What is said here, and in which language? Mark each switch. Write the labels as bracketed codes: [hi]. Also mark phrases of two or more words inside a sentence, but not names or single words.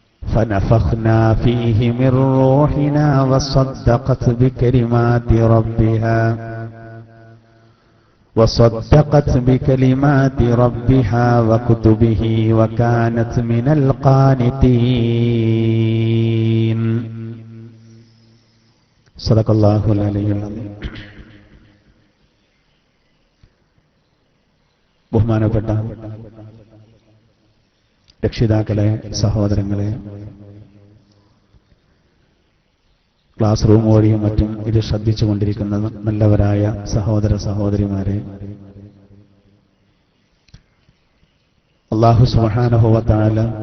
[ar] فنفخنا فيه من روحنا وصدقت بكلمات ربها وكتبه وكانت من القانتين. صدق الله العلي العظيم. [ml] ബഹുമാനപ്പെട്ട രക്ഷിതാക്കളെ, സഹോദരങ്ങളെ, [en] class room [ml] വഴിയും മറ്റും ഇത് ശ്രദ്ധിച്ചുകൊണ്ടിരിക്കുന്ന നല്ലവരായ സഹോദര സഹോദരിമാരെ, [ar] الله سبحانه وتعالى